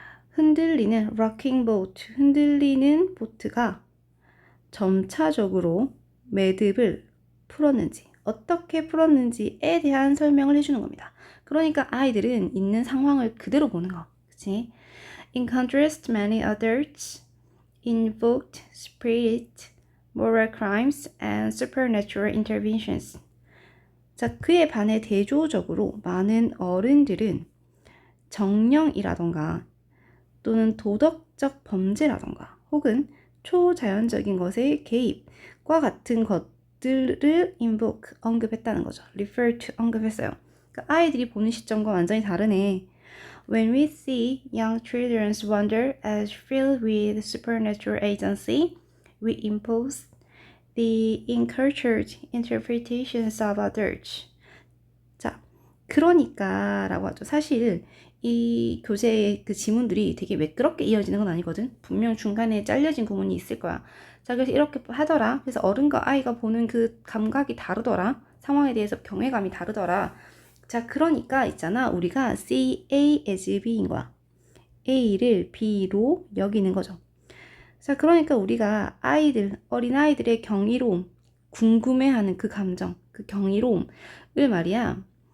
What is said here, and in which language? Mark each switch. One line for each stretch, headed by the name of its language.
Korean: 흔들리는 rocking boat, 흔들리는 보트가 점차적으로 매듭을 풀었는지, 어떻게 풀었는지에 대한 설명을 해주는 겁니다. 그러니까 아이들은 있는 상황을 그대로 보는 거. 그치?
English: In contrast, many adults invoked spirit, moral crimes, and supernatural interventions.
Korean: 자, 그에 반해 대조적으로 많은 어른들은 정령이라던가 또는 도덕적 범죄라던가 혹은 초자연적인 것의 개입과 같은 것들을 invoke, 언급했다는 거죠. refer to, 언급했어요. 그러니까 아이들이 보는 시점과 완전히 다르네.
English: When we see young children's wonder as filled with supernatural agency, we impose the incultured interpretations of adults.
Korean: 자, 그러니까 라고 하죠. 사실 이 교재의 그 지문들이 되게 매끄럽게 이어지는 건 아니거든. 분명 중간에 잘려진 구문이 있을 거야. 자, 그래서 이렇게 하더라. 그래서 어른과 아이가 보는 그 감각이 다르더라. 상황에 대해서 경외감이 다르더라. 자, 그러니까 있잖아. 우리가
English: see A as B
Korean: 인 거야. A를 B로 여기는 거죠. 자, 그러니까 우리가 어린아이들의 경이로움, 궁금해하는 그 감정, 그 경이로움을 말이야.